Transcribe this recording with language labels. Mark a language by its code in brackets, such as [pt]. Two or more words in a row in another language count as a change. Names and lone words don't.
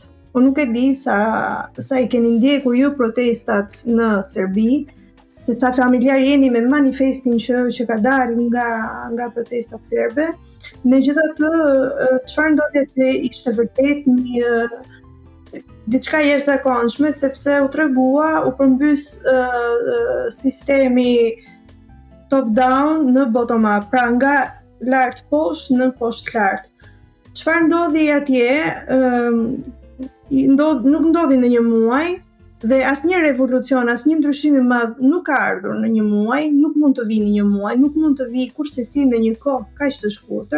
[sq] Unë nuk e di sa i keni ndjekur ju protestat në Serbi, se sa familjar jeni me manifestin që ka dalë nga protestat serbe. Megjithatë, çfarë ndodhi atje ishte vërtet një diçka jashtëzakonshme, sepse u tregua, u përmbys sistemi [en] top down [sq] në [en] bottom up, [sq] pra nga lart poshtë në poshtë lart. Çfarë ndodhi atje? Nuk ndodhi në një muaj dhe asnjë revolucion, asnjë ndryshim i madh nuk ka ardhur në një muaj, nuk mund të vijë në një muaj, nuk mund të vijë kurrësi në një kohë kaq të shkurtër.